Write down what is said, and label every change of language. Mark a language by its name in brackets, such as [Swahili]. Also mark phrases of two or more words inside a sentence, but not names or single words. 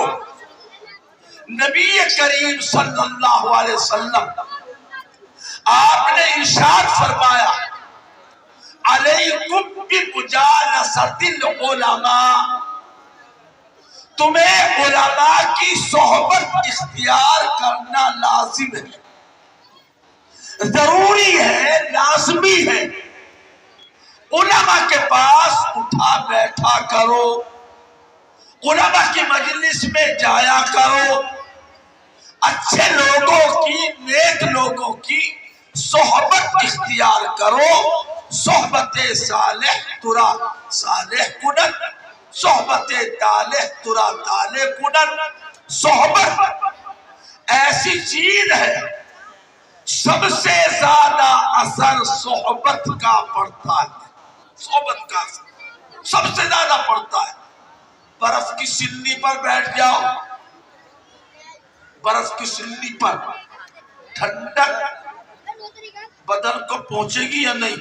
[Urdu] نبی کریم [Arabic] صلی اللہ علیہ وسلم [Urdu] آپ نے ارشاد فرمایا، [Arabic] علیکم بمجالست العلماء، [Urdu] تمہیں علماء کی صحبت اختیار کرنا لازم ہے، ضروری ہے، لازمی ہے۔ علماء کے پاس اٹھا بیٹھا کرو، علماء کی مجلس میں جایا کرو، اچھے لوگوں کی، نیک لوگوں کی صحبت اختیار کرو۔ [Persian] صحبت صالح ترا صالح کنن، صحبت طالح ترا طالح کنن۔ [Urdu] صحبت ایسی چیز ہے، سب سے زیادہ اثر صحبت کا پڑتا ہے، صحبت کا اثر سب سے زیادہ پڑتا ہے۔ برف کی سلّی پر بیٹھ جاؤ، برف کی سلّی پر ٹھنڈک بدن کو پہنچے گی یا نہیں؟